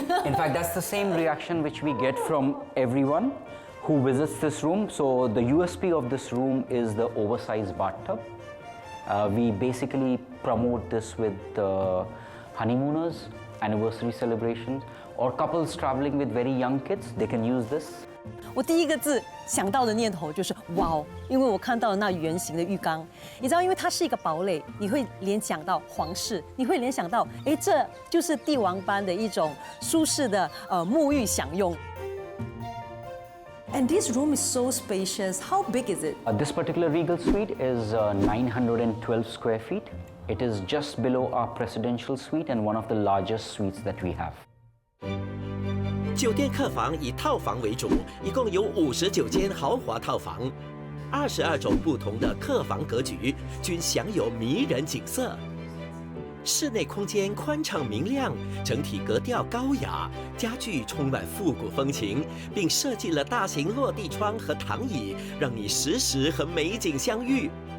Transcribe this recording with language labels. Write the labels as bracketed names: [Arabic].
[English] In fact, that's the same reaction which we get from everyone who visits this room. So the USP of this room is the oversized bathtub. We basically promote this with honeymooners, anniversary celebrations, or couples traveling with very young kids. They can use this. [Chinese] 我第一个字想到的念头就是哇哦，因为我看到了那圆形的浴缸。你知道，因为它是一个堡垒，你会联想到皇室，你会联想到，哎，这就是帝王般的一种舒适的沐浴享用。 [English] And this room is so spacious. How big is it? This particular regal suite is 912 square feet. It is just below our presidential suite and one of the largest suites that we have. [Chinese] 酒店客房以套房为主，一共有59间豪华套房，22种不同的客房格局，均享有迷人景色。室内空间宽敞明亮，整体格调高雅，家具充满复古风情，并设计了大型落地窗和躺椅，让你时时和美景相遇。